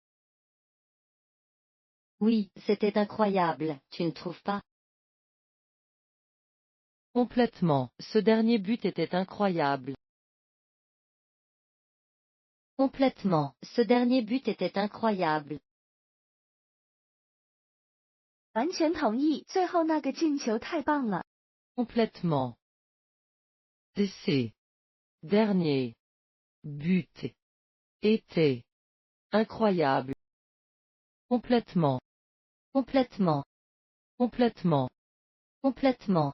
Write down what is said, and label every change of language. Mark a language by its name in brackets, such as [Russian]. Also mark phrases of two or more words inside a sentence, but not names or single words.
[French] Oui, c'était incroyable, tu ne trouves pas? Complètement, ce dernier but était incroyable. Complètement, ce dernier but était incroyable. [Chinese] 完全同意，最后那个进球太棒了。 [French] Complètement. Ces dernier but était incroyable. Complètement. Complètement, Complètement. complètement.